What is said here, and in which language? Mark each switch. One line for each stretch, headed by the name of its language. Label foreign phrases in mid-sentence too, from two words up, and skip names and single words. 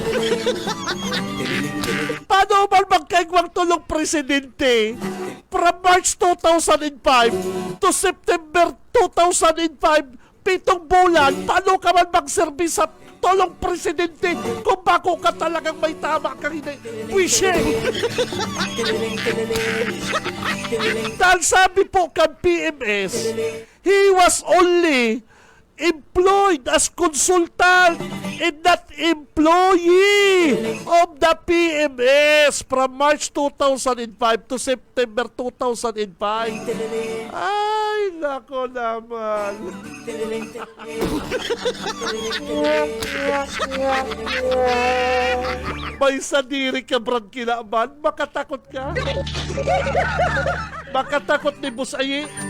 Bikol: Paano man magkaigwang tulong presidente
English: from March 2005 to September 2005,
Bikol: 7 bulan, paano ka man magservis sa tulong presidente kung bako ka talagang may tama kang hindi? Wishe! Dahil sabi po kan PMS,
English: he was only employed as consultant and not employee of the PMS from March 2005 to September 2005.
Filipino: Ay, nako naman.
Bikol: May sadiri ka, Brad Kilaman. Makatakot ka? Makatakot ni Boss Ayi?